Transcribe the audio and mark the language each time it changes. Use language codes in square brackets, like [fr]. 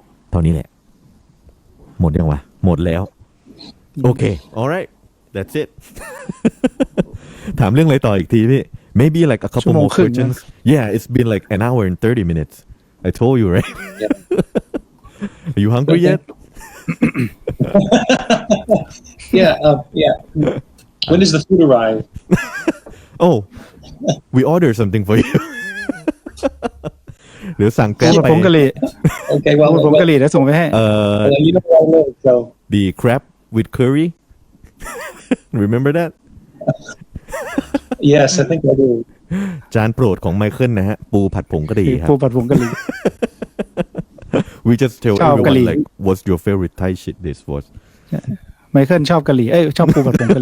[th] เท่านี้แหละหมดยังวะหมดแล้วโอเค [en] alright that's it [th] ถามเรื่องอะไรต่ออีกทีพี่ [en] maybe like a couple more questions yeah it's been like an hour and 30 minutes I told you right are you hungry yet yeah when does the food arrive oh we order something for you [th] หรือสั่งแกร็บไป ผงกะหรี่ [en] okay well [th] ผงกะหรี่แล้วส่งไปให้ [en] you know where I live so the crab with curry remember that yes I think I do [th] จานโปรดของไมเคิลนะฮะปูผัดผงกะหรี่ครับ ปูผัดผงกะหรี่ [en] we just tell [th] ชอบกะหรี่ [en] everyone like what's your favorite Thai shit dish was [th] ไมเคิลชอบกะหรี่ชอบปูผัดผงกะห